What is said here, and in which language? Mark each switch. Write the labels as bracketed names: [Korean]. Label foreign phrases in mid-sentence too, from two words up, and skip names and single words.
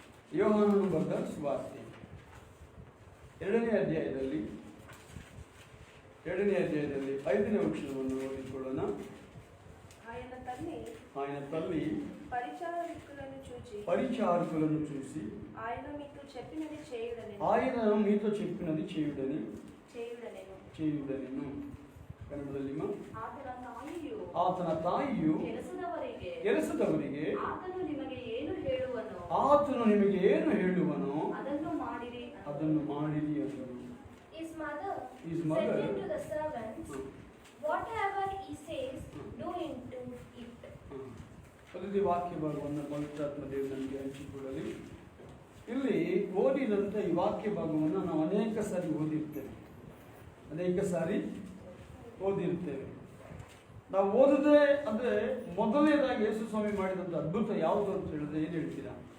[Kannada] ಯೋಹಾನನು ಬರೆದ ಸುವಾರ್ತೆ ಎರಡನೇ ಅಧ್ಯಾಯದಲ್ಲಿ 5ನೇ ವಚನವನ್ನು ಓದಿಕೊಳ್ಳೋಣ. [Telugu] ఆయన తల్లి పరిచారకులను చూసి ఆయన మీతో చెప్పినది చేయుడనెను. [Kannada] ಕನ್ನಡದಲ್ಲಿ ಆತನ ತಾಯಿಯು ಕೆಲಸದವರಿಗೆ ಆತನು ನಿಮಗೆ ಏನು ಹೇಳುವನೋ ಅದನ್ನು ಮಾಡಿರಿ ಅಂದರು. [English] His mother said to the servants, whatever he says, do into it. [Kannada] ಪ್ರತಿ ವಾಕ್ಯ ಭಾಗವನ್ನು ಪವಿತ್ರಾತ್ಮ ದೇವರು ನಮಗೆ ಹಂಚಿಕೊಳ್ಳಲಿ. ಇಲ್ಲಿ ಓದಿದಂಥ ಈ ವಾಕ್ಯ ಭಾಗವನ್ನು ನಾವು ಅನೇಕ ಸಾರಿ ಓದಿರ್ತೇವೆ. ನಾವು ಓದದೆ ಅಂದರೆ ಮೊದಲನೇದಾಗಿ ಯೇಸು ಸ್ವಾಮಿ ಮಾಡಿದಂಥ ಅದ್ಭುತ ಯಾವುದು ಅಂತ ಹೇಳಿದ್ರೆ ಏನು ಹೇಳ್ತೀರಾ?